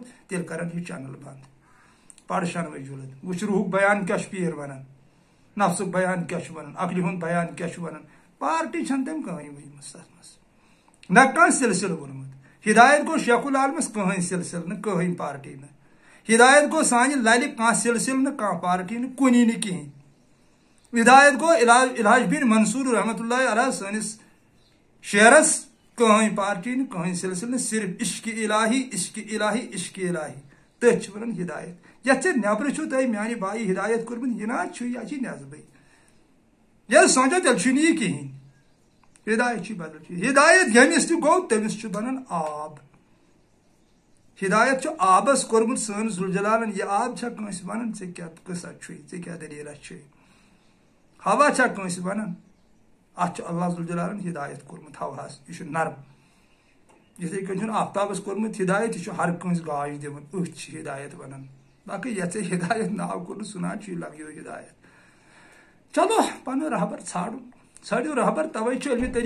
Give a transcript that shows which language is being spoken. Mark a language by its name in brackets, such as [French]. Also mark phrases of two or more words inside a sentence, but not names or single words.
[Kashmiri] تیٚلہِ کرن یہِ چنل بنٛد پڑ شنوٕے جُلد وٕچھ روٗحُک بیان کیٛاہ چھُ پیٖر ونان نفسُک بیان کیٛاہ چھُ ونان عقلہِ ہُنٛد بیان کیٛاہ چھُ ونان پارٹی چھنہٕ تٔمۍ کٕہٕنۍ ؤنمٕژ تتھ منٛز نہ کانٛہہ سلسلہٕ ووٚنمُت ہدایت گوٚو شیخ العالمس کٕہٕنۍ سلسلہٕ نہٕ کٕہٕنۍ پارٹی نہٕ ہدایت گوٚو سانہِ للہِ کانٛہہ سلسلہٕ نہٕ کانٛہہ پارٹی نہٕ کُنی نہٕ کِہینۍ ہدایت گوٚو الحاج بن منصور [Arabic] رحمتہ اللہ علیہ [Kashmiri] سٲنِس شعرس کٕہٕنۍ پارٹی نہٕ کٕہٕنۍ سلسلہٕ نہٕ صرف عشق الہی عشق الہی عشق الہی تٔتھۍ چھِ ونان ہدایت یتھ ژےٚ نیبرٕ چھُو تۄہہِ میانہِ بایہِ ہدایت کوٚرمُت یہِ نہ چھُ یہِ چھِ نٮ۪صبٕے ییٚلہِ سونٛچو تیٚلہِ چھُنہٕ یہِ کِہینۍ ہدایت چھِ بدل چیٖز ہدایت ییٚمِس تہِ گوٚو تٔمِس چھُ بنان آب ہدایت چھُ آبس کوٚرمُت سٲنۍ ذوالجلالن یہِ آب چھا کٲنٛسہِ ونان ژےٚ کیٛاہ قٕصہ چھُے ژےٚ کیٛاہ دٔلیٖلہ چھے ہوا چھا کٲنٛسہِ ونان اتھ چھُ اللہ ذوالجلالن ہدایت کوٚرمُت ہوہس یہِ چھُ نرم یِتھٕے کٔنۍ چھُنہٕ آفتابس کوٚرمُت ہدایت یہِ چھُ ہر کٲنٛسہِ گاش دِوان أتھۍ چھِ ہدایت ونان باقٕے یتھ ژےٚ ہدایت ناو کوٚرُتھ سُہ نہ چھُے لگیو ہدایت چلو پنُن رہبر ژھانڈُن ژھٲنڈِو رہبر توے چھُ علمِ